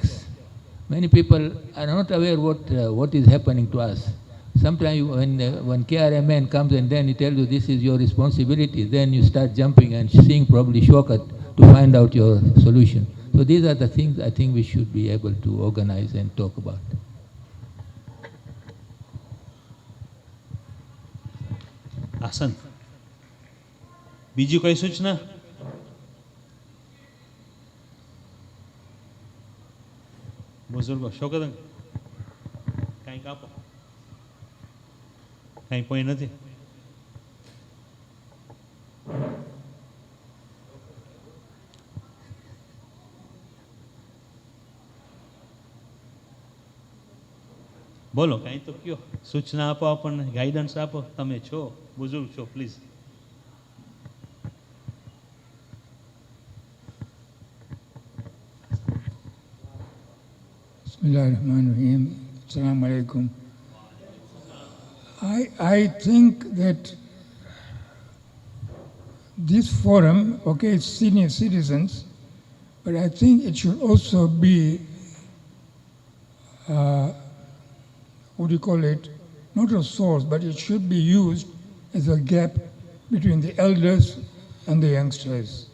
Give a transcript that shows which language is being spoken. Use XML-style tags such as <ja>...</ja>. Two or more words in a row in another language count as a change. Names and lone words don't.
<en>Many people are not aware what is happening to us. Sometimes when KRMN comes and then he tells you this is your responsibility, then you start jumping and seeing probably shortcut to find out your solution. So these are the things I think we should be able to organize and talk about.</en> <gu>આસન બીજું કઈ સૂચના? બુઝુર્ગો શોકત કાંઈક આપો. કાંઈ કોઈ નથી? બોલો કાંઈ તો કયો, સૂચના આપો, આપણને ગાઈડન્સ આપો. તમે છો બુઝુર્ગ છો, પ્લીઝ.</gu> <ar>بسم الله الرحمن الرحيم. السلام عليكم.</ar> <en>I think that this forum, okay, it's senior citizens, but I think it should also be, what do you call it, not a source, but it should be used as a gap between the elders and the youngsters.</en>